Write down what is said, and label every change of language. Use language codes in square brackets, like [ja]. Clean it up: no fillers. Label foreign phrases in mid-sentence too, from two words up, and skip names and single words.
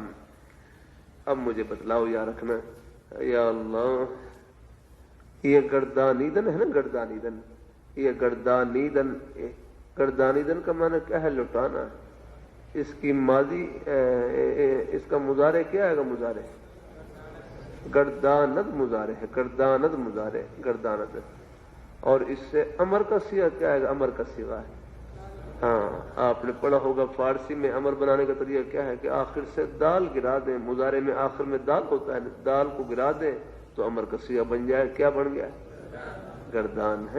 [ur] اب مجھے بتلاؤ یا رکھنا، [ar] یا اللہ، [ur] یہ گردانیدن ہے نا، گردانیدن، یہ گردانیدن کا معنی کیا ہے؟ لٹانا۔ اس کی ماضی اس کا مضارع کیا ہے گا؟ مضارع گرداند مضارع ہے، گرداند مضارع گرداند، اور اس سے امر کا صیغہ کیا ہے گا؟ امر کا صیغہ ہے۔ ہاں آپ نے پڑھا ہوگا فارسی میں امر بنانے کا طریقہ کیا ہے کہ آخر سے دال گرا دیں، مضارع میں آخر میں دال ہوتا ہے، دال کو گرا دیں تو امر کا صیغہ بن جائے، کیا بن گیا؟ گردان ہے۔